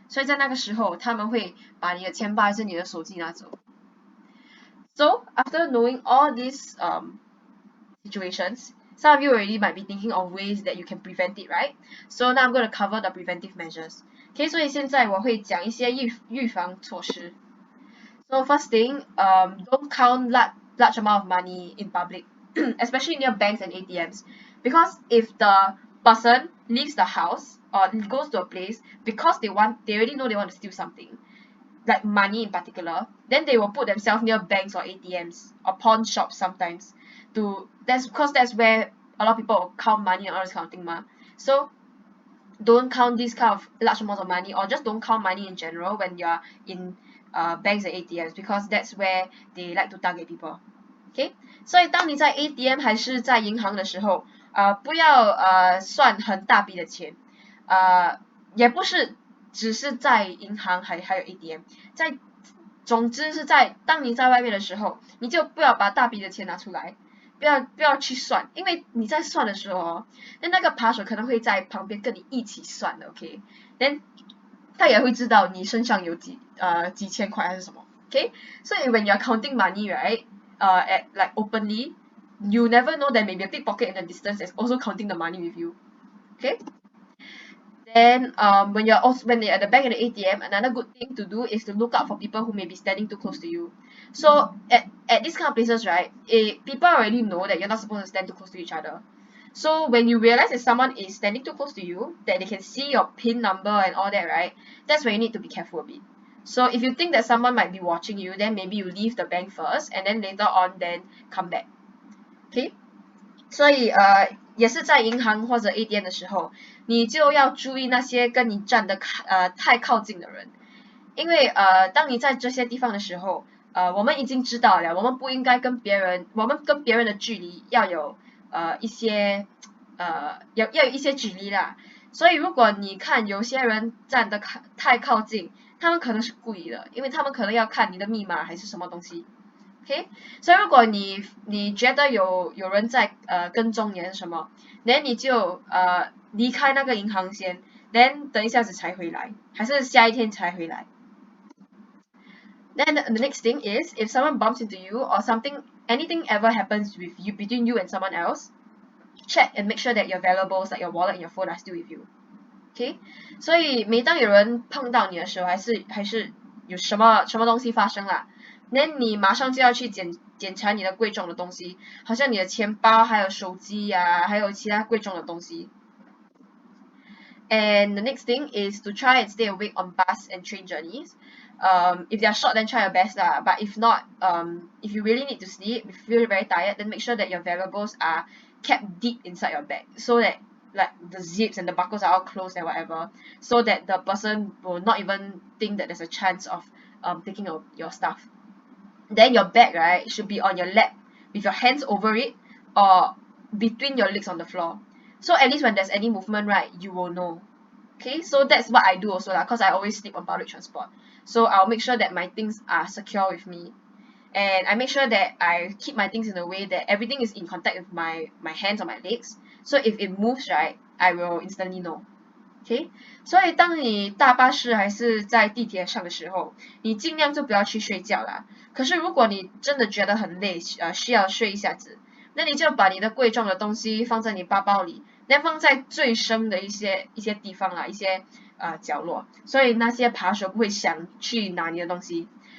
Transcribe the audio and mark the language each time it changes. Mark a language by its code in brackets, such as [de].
[zh] 所以在那个时候他们会把你的钱包还是你的手机拿走。 [en] So after knowing all these situations, Some of you already might be thinking of ways that you can prevent it, right? So now I'm going to cover the preventive measures. [zh] Okay, 所以现在我会讲一些预防措施。 [en] So first thing, don't count large amount of money in public, especially near banks and ATMs, because if the person leaves the house or goes to a place because they already know they want to steal something, like money in particular, then they will put themselves near banks or ATMs or pawn shops sometimes. That's where a lot of people will count money and all this kind of thing, ma. So don't count this kind of large amounts of money, or just don't count money in general when you're in banks and ATMs, because that's where they like to target people. [zh] OK， 所以当你在 ATM 还是在银行的时候，不要算很大笔的钱，也不是只是在银行还有 ATM， 总之是当你在外面的时候，你就不要把大笔的钱拿出来。不要去算，因为你在算的时候那个扒手可能会在旁边跟你一起算的 ，OK？ then 他也会知道你身上有几千块还是什么 ，OK？ [en] 所以 when you're counting money, right? At like openly, you never know that maybe a pickpocket in the distance is also counting the money with you, okay? Then when you're at the bank and the ATM, another good thing to do is to look out for people who may be standing too close to you. So at these kind of places, right, people already know that you're not supposed to stand too close to each other. So when you realize that someone is standing too close to you, that they can see your PIN number and all that, right, that's where you need to be careful a bit. So if you think that someone might be watching you, then maybe you leave the bank first and then later on then come back. Okay? [zh] 所以也是在银行或者 ATM 的时候，你就要注意那些跟你站得太靠近的人，因为当你在这些地方的时候，我们已经知道了，我们不应该跟别人的距离要有一些要有一些距离啦。所以如果你看有些人站得太靠近，他们可能是故意的，因为他们可能要看你的密码还是什么东西。 OK， 所以如果你觉得有人在跟踪你还是什么， then 你就离开那个银行先， then 等一下子才回来，还是下一天才回来。 [en] Then the next thing is, if someone bumps into you or anything ever happens with you between you and someone else, check and make sure that your valuables like your wallet and your phone are still with you. [zh] OK， 所以每当有人碰到你的时候，还是有什么东西发生啦。 then 你马上就要去检查你的贵重的东西，好像你的钱包，还有手机呀，还有其他贵重的东西。 [en] And the next thing is to try and stay awake on bus and train journeys. If they are short, then try your best lah. But if not, if you really need to sleep, if you feel very tired, then make sure that your valuables are kept deep inside your bag, so that like the zips and the buckles are all closed and whatever, so that the person will not even think that there's a chance of taking your stuff. Then your bag, right, should be on your lap with your hands over it or between your legs on the floor. So at least when there's any movement, right, you will know. Okay, so that's what I do also lah, because I always sleep on public transport. So I'll make sure that my things are secure with me. And I make sure that I keep my things in a way that everything is in contact with my hands or my legs. So if it moves, right, I will instantly know. [zh] OK， 所以当你搭巴士还是在地铁上的时候，你尽量就不要去睡觉啦。可是如果你真的觉得很累，需要睡一下子，那你就把你的贵重的东西放在你包包里，那放在最深的一些地方啦，一些角落，所以那些扒手不会想去拿你的东西。